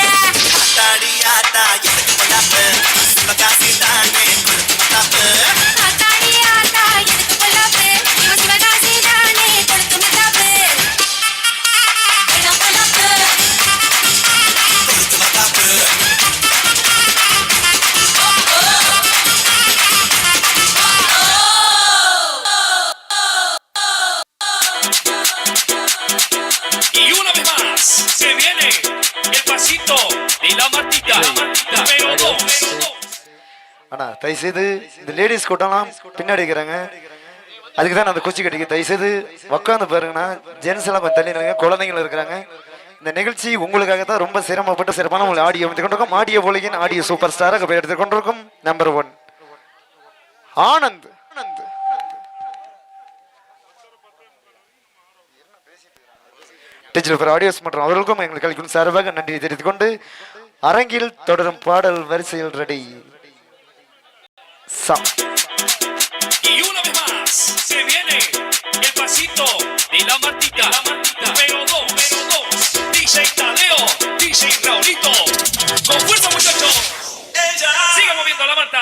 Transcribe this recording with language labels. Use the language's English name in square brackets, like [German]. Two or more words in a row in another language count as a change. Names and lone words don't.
[Tamil] ஆத்தாடி ஆத்தா எனக்கு பொல்லாப்பு. சிவகாசி தானே கொடுத்து மத்தாப்பு. ஆத்தாடி ஆத்தா எனக்கு பொல்லாப்பு. இவன் சிவகாசி தானே கொடுத்து மத்தாப்பு. வேணாம் பொல்லாப்பு. கொடுத்து மத்தாப்பு. [Spanish] Y una vez más se viene el pasito de la Martita. Número 2. [Tamil] ஆனா தயவுசெய்து இந்த லேடிஸ் கூட்டம்லாம் பின்னாடி இருக்கிறாங்க. அதுக்கு தான் நான் அந்த குச்சி கட்டிக்க தயவுசெய்து உட்காந்து பாருங்கண்ணா. ஜென்ஸ் எல்லாம் கொஞ்சம் தள்ளி நில்லுங்க. குழந்தைங்களும் இருக்கிறாங்க. இந்த நிகழ்ச்சி உங்களுக்காக தான் ரொம்ப சிரமப்பட்டு சிறப்பான உங்களை ஆடியோ அமைத்து கொண்டிருக்கோம். ஆடியோ போலியின் [English] audio super star [Tamil] போய் எடுத்துக் கொண்டிருக்கும் நம்பர் 1 ஆனந்த். டிஜிட்டல் ஆடியோஸ் மற்றும் அவர்களுக்கும் எங்கள் கல்விக்கும் சார்பாக நன்றி தெரிவித்துக் கொண்டு அரங்கில் தொடரும் பாடல் வரிசையில் ரெடி. [Spanish] Y una vez más se viene el pasito de la Martita. Número 2. DJ Tadeo, DJ Raulito. Con fuerza, muchachos. Siga moviendo la Marta.